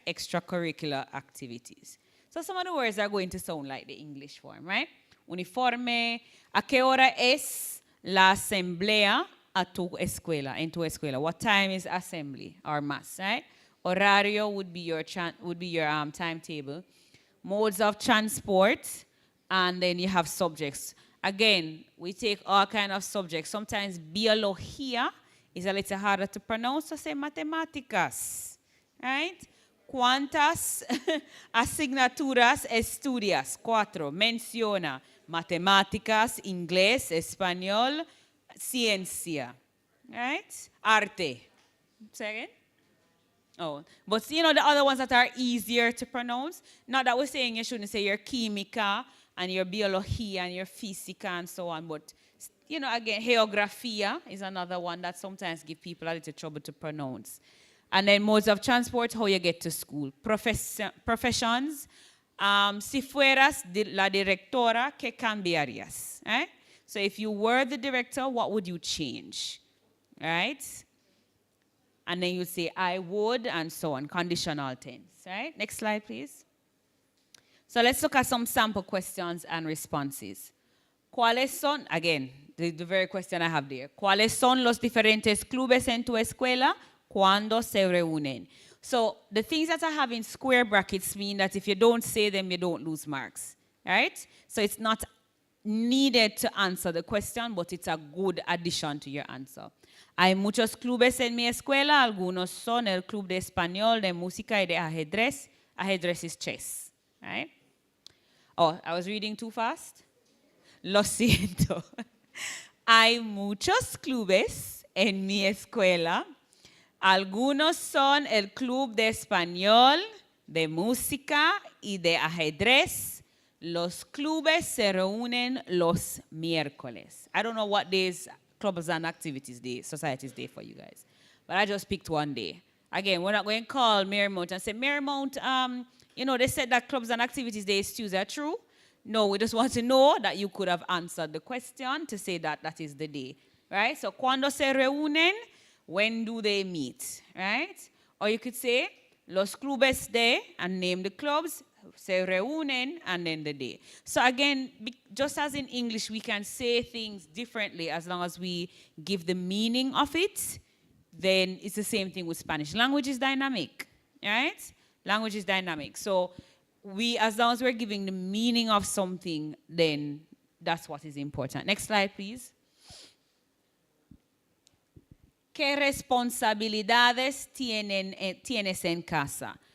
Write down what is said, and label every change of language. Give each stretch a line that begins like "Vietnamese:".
English: Extracurricular activities. So some of the words are going to sound like the English form, right?
Spanish: Uniforme. ¿A qué hora es la asamblea a tu escuela, en tu escuela?
English: What time is assembly or mass, right? Horario would be your timetable. Modes of transport, and then you have subjects. Again, we take all kinds of subjects. Sometimes biología is a little harder to pronounce, so say matemáticas, right?
Spanish: ¿Cuántas asignaturas estudias? 4. Menciona matemáticas, inglés, español, ciencia,
English: right?
Spanish: Arte.
English: Say again? Oh, but you know the other ones that are easier to pronounce? Not that we're saying you shouldn't say your química and your biología and your física and so on, but you know, again, geografía is another one that sometimes give people a little trouble to pronounce. And then modes of transport, how you get to school.
Spanish: Professions, si fueras la directora, ¿qué cambiarías?
English: Right? So if you were the director, what would you change? Right? And then you say, I would, and so on, conditional tense. Right? Next slide, please. So let's look at some sample questions and responses.
Spanish: ¿Cuáles son,
English: again, the very question I have there.
Spanish: ¿Cuáles son los diferentes clubes en tu escuela cuando se reúnen?
English: So the things that I have in square brackets mean that if you don't say them, you don't lose marks. Right? So it's not needed to answer the question, but it's a good addition to your answer.
Spanish: Hay muchos clubes en mi escuela. Algunos son el club de español, de música y de ajedrez.
English: Ajedrez is chess. Right? Oh, I was reading too fast?
Spanish: Lo siento. Hay muchos clubes en mi escuela. Algunos son el club de español, de música y de ajedrez. Los clubes se reúnen los miércoles.
English: I don't know what days clubs and activities day, societies day for you guys. But I just picked one day. Again, we're not going to call Marymount and say, Marymount, they said that clubs and activities day is Tuesday. True? No, we just want to know that you could have answered the question to say that that is the day, right? So,
Spanish: cuando se reúnen,
English: when do they meet, right? Or you could say,
Spanish: los clubes de,
English: and name the clubs,
Spanish: se reúnen,
English: and then the day. So again, just as in English, we can say things differently as long as we give the meaning of it, then it's the same thing with Spanish. Language is dynamic, right? Language is dynamic. So as long as we're giving the meaning of something, then that's what is important. Next slide, please.
Spanish: ¿Qué responsabilidades tienes en casa?